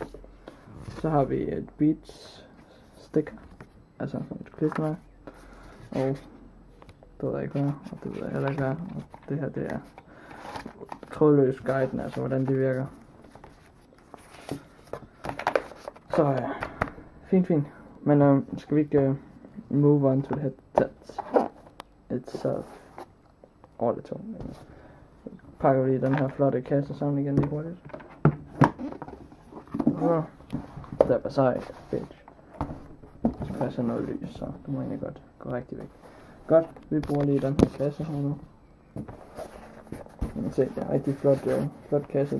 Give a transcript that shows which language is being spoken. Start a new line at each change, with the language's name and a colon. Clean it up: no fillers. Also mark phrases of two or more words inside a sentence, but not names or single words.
Danish: Så har vi et Beats sticker, altså sådan et klistermærke. Og det ved jeg ikke hvad, og det ved jeg heller ikke hvad. Og det her, det er trådløs guiden, altså hvordan det virker. Så fint. Men skal vi ikke
English: move on to the headset itself?
Danish: Det tungt. Så pakker vi lige den her flotte kasse sammen igen lige hurtigt. Så der var sejt, bitch. Så passer noget lys, så det må egentlig godt gå rigtig væk. Godt, vi bruger lige den her kasse her nu. Man kan se, det er en rigtig flot kasse.